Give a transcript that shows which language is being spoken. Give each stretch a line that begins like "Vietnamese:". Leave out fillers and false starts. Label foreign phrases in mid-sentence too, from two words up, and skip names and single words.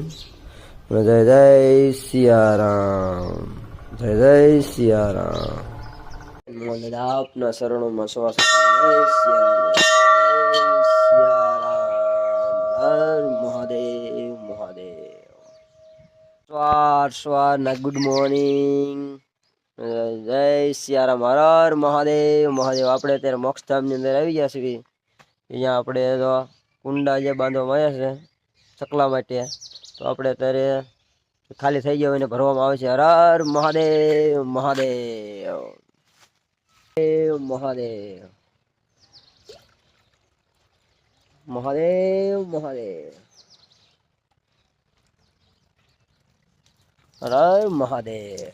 Hindi: जय जय सिया राम, जय जय सिया राम। अपना शरणों में श्वास जय सिया राम, जय सिया राम। हर महादेव महादेव। स्वार ना
English: good morning.
Hindi: जय सियाराम, हर महादेव महादेव।
Gujarati: આપણે અત્યારે મોક્ષધામની અંદર આવી ગયા છીએ। અહીંયા આપણે તો કુંડા જે બાંધવામાં આવ્યા છે ચકલા માટે, તો આપણે અત્યારે ખાલી થઈ ગયા હોય ને ભરવામાં આવે છે। હર હર મહાદેવ મહાદેવ, દેવ મહાદેવ મહાદેવ મહાદેવ, હર હર મહાદેવ।